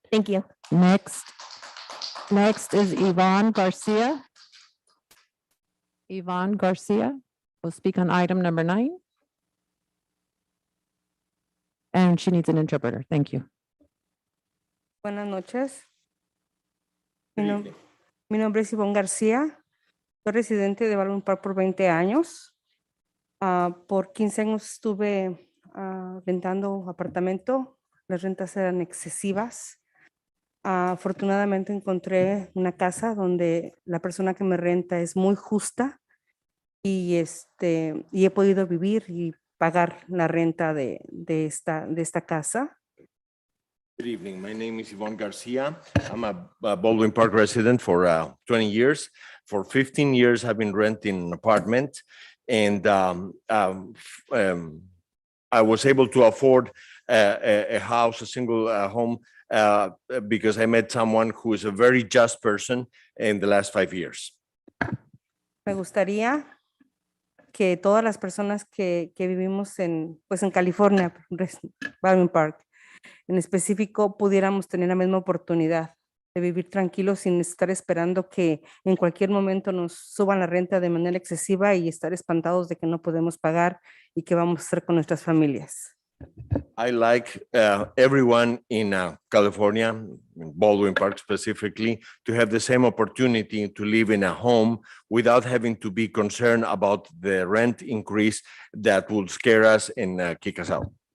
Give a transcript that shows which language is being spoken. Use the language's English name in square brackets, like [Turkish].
[English] Thank you. Next is Yvonne Garcia. Yvonne Garcia will speak on item number 9. And she needs an interpreter. Thank you. [Spanish] Buenas noches. Mi nombre es Ivonne García. Soy residente de Baldwin Park por 20 años. Por 15 años estuve rentando apartamento. Las rentas eran excesivas. Afortunadamente encontré una casa donde la persona que me renta es muy justa y he podido vivir y pagar la renta de esta casa. [English] Good evening. My name is Yvonne Garcia. I'm a Baldwin Park resident for 20 years. For 15 years, I've been renting an apartment, and I was able to afford a house, a single home, because I met someone who is a very just person in the last 5 years. [Spanish] Me gustaría que todas las personas que vivimos en California, Baldwin Park, en específico, pudiéramos tener la misma oportunidad de vivir tranquilos sin estar esperando que en cualquier momento nos suban la renta de manera excesiva y estar espantados de que no podemos pagar y qué vamos a hacer con nuestras familias. [English] I like everyone in California, in Baldwin Park specifically, to have the same opportunity to live in a home without having to be concerned about the rent increase that will scare us and kick us out.